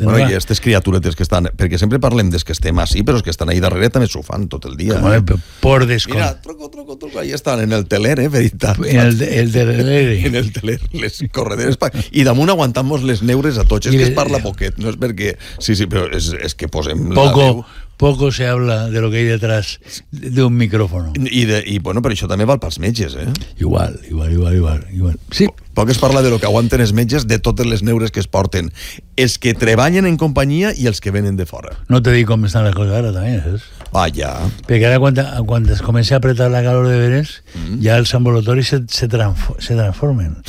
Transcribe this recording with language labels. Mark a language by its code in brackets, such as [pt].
[ca] Bueno, i aquestes criaturetes que estan, perquè sempre parlem des que estem així, però els que estan ahí darrere també s'ho fan tot el dia. Por descon. Mira, troco, ahí estan, en el teler, veritat. En el teler. En el teler, les corredores. I damunt aguantamos les neures a tots. És que es parla poquet, no és perquè... Sí, però és que posem la veu... [es] Poco se habla de lo que hay detrás de un micrófono. [ca] I bueno, però això també val pels metges, eh? Igual. Sí. Poc es parla de lo que aguanten els metges, de totes les neures que es porten. Els que treballen en companyia i els que venen de fora. No te dic com estan les coses ara, també, saps? Ah, ja. Perquè ara quan es comença a apretar la calor de veres, ja els ambulatoris se transformen.